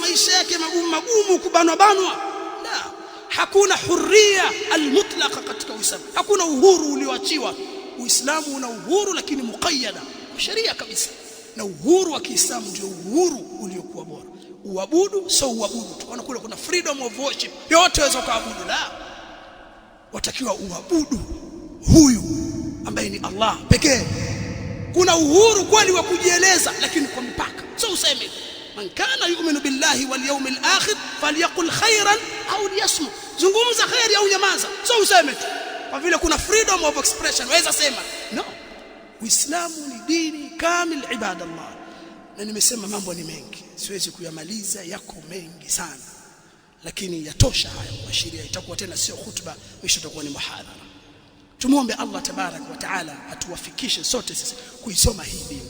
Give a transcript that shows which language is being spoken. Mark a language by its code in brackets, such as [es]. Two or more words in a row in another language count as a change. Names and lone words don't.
[sw] Uislamu maisha yake magumu, kubanwa. La, hakuna huria almutlaqa katika Uislamu, hakuna uhuru ulioachiwa. Uislamu una uhuru lakini muqayyada kwa sheria kabisa, na uhuru wa Kiislamu ndio uhuru uliokuwa bora. Uabudu sio uabudu tu, kule kuna [en] freedom of worship, [sw] yote waweza kuabudu, la, watakiwa uabudu huyu ambaye ni Allah pekee. Kuna uhuru kweli wa kujieleza, lakini kwa mipaka. Sio useme [ar] من كان يؤمن بالله واليوم الآخر فليقل خيرا أو ليصمت, [sw] zungumza khairi au nyamaza. Sio useme tu kwa vile kuna [en] freedom of expression [sw] waweza sema. No, Uislamu ni dini kamil ibadallah. Na nimesema mambo ni mengi, siwezi kuyamaliza, yako mengi sana, lakini yatosha haya kuashiria. Itakuwa tena sio khutba, mwisho itakuwa ni muhadhara. Tumuombe Allah [ar] تبارك وتعالى [sw] atuwafikishe sote sisi kuisoma hii dini.